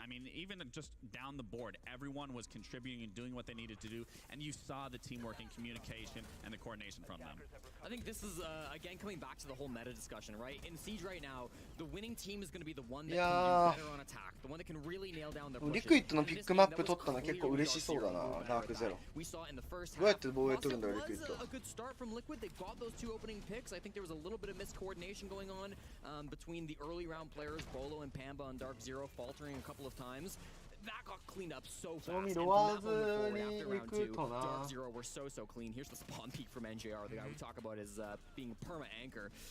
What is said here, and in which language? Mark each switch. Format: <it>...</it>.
<en>I mean, even just down the board, everyone was contributing and doing what they needed to do, and you saw the teamwork and communication and the coordination from them. I think this is, again, coming back to the whole meta discussion, right? In Siege right now, the winning team is going to be the one that can do better on attack, the one that can really nail down their pushes.</en> <ja>リクイッドのピックマップ取ったの結構嬉しそうだな、ダークゼロ。どうやって防衛取るんだよ、リクイッド。</ja> <en>A good start from Liquid. They got those two opening picks. I think there was a little bit of miscoordination going on between the early round players, Bolo and Pamba, and Dark Zero faltering a couple of times. That got cleaned up so fast. And from that moment forward, after round 2, Dark Zero were so clean. Here's the spawn peek from NJR, the guy we talk about as being perma-anchor.</en>